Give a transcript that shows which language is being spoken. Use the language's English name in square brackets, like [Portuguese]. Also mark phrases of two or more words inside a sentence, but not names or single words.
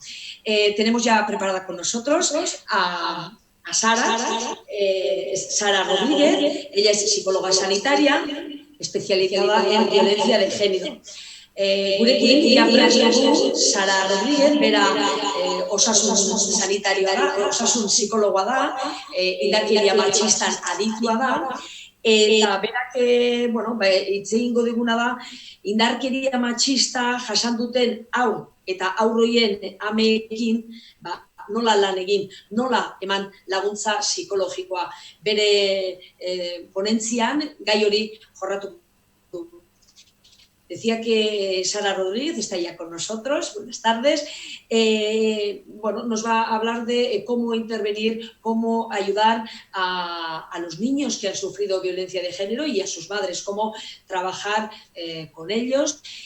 [Spanish] Tenemos ya preparada con nosotros a Sara, Sara Rodríguez. Ella es psicóloga sanitaria, especializada en violencia de género. [Basque] Gurekin irakurri Sara Rodríguez, bera osasun sanitarioa da, osasun psikologoa da, indarkeria matxistan aditua da, eta berak, hitz egingo diguna da, indarkeria matxista jasan duten haur eta haurroien ameekin, nola lan egin, nola eman laguntza psikologikoa. Bere ponentzian gai hori jorratu. [Spanish] Decía que Sara Rodríguez está ya con nosotros. Buenas tardes. Nos va a hablar de cómo intervenir, cómo ayudar a los niños que han sufrido violencia de género y a sus madres, cómo trabajar con ellos.